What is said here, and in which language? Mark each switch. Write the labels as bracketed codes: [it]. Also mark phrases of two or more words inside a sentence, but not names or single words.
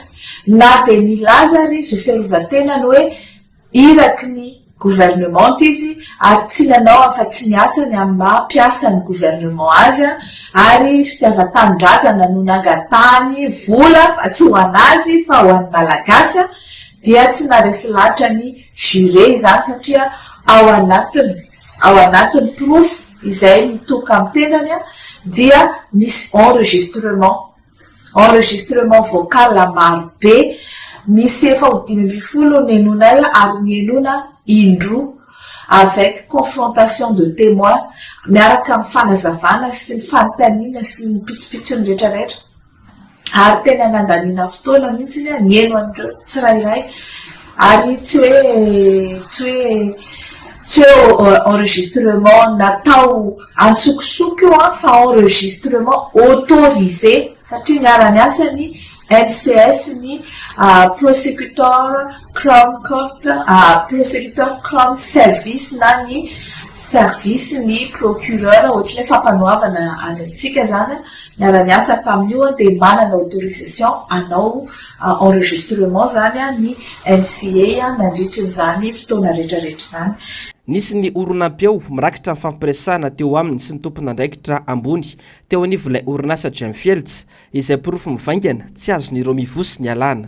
[mg] na dia nilaza izy ho fiarovan-tenany hoe iraky ny gouvernement izy ary tsy nanao afa tsy niasany amin'ny mampiasa ny gouvernement azy ary fitiavan-tanindrazana no nangatahany vola fa tsy ho anazy fa ho an'ny malagasy dia tsy naresy latra ny juré izany satria ao anatiny porofo izay mitoka amin'ny tendany dia misy [fr] enregistrement vocal [mg] maro be misy efa ho 500 nenonay ary nenona indroa [fr] avec confrontation de témoins [mg] miaraka amin'ny fanazavana sy ny fanontaniana sy ny pitsopitsony rehetrarehetra ary tena nandaniana fotoana mihitsy nieno andreo tsirairay ary tsy hoe enregistrement natao antsokosoko io fa [fr] enregistrement autorisé [mg] satria niara-ny asany NCS ny [en] prosecutor crown court prosecutor crown service [mg] na ny service ny procureur ohatrany fampanoavana antsika zany niara-ny asa tamin'io dia manana autorisation anao enregistrement zany ny NCA nandritran'izany fotoana rehetrarehetra zany. Nisy ny oronampeo mirakitra ny fampiresahana teo aminy sy ny tompon'andraikitra ambony teo anivon'ilay orinasa Gemfield izay porofo mivaingana tsy azon'ireo mivoso ny alana.